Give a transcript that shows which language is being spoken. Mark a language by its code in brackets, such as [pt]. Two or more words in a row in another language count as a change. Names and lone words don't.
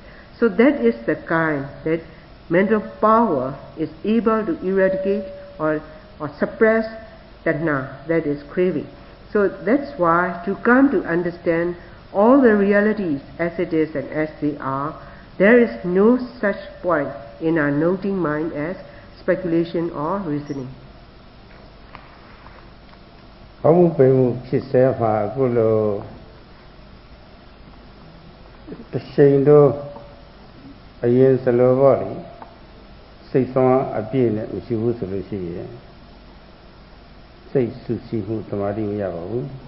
[en] So that is the kind that mental power is able to eradicate or suppress tatna, that is craving. So that's why to come to understand all the realities as it is and as they are, there is no such point in our noting mind as speculation or reasoning. [my] ဘာမှုပိမှုဖြစ်စေမှာအခုလိုတစ်ချိန်တော့အရင်စလိုပေါ့လေစိတ်ဆွမ်းအပြည့်နဲ့မရှိဘူးဆိုလို့ရှိရင်စိတ်ဆူဆီးမှုတမာတိမရပါဘူး